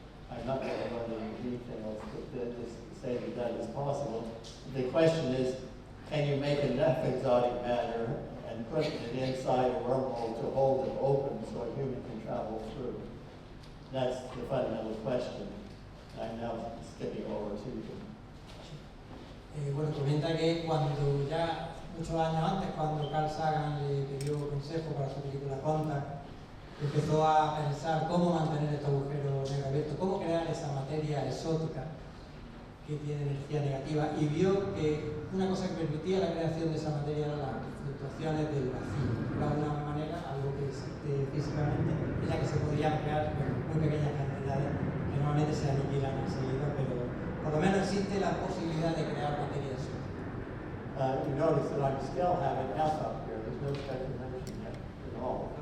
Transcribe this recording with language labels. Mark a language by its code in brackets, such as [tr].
[en] I'm not going to go into the details, but just say that is possible. The question is, can you make enough exotic matter and put it inside a wormhole to hold it open so a human can travel through? That's the fundamental question. I'm now skipping over to you. [es] Bueno, comenta que cuando ya muchos años antes, cuando Carl Sagan le pidió consejo para su película Contact, empezó a pensar cómo mantener este agujero negro abierto, cómo crear esa materia exótica que tiene energía negativa, y vio que una cosa que permitía la creación de esa materia eran las fluctuaciones del vacío. Era una manera, algo que existe físicamente, en la que se podían crear muy pequeñas cantidades que normalmente se aniquilan enseguida, pero por lo menos existe la posibilidad de crear materia exótica. [en] You notice that I'm still having F up here. There's no speculation yet at all.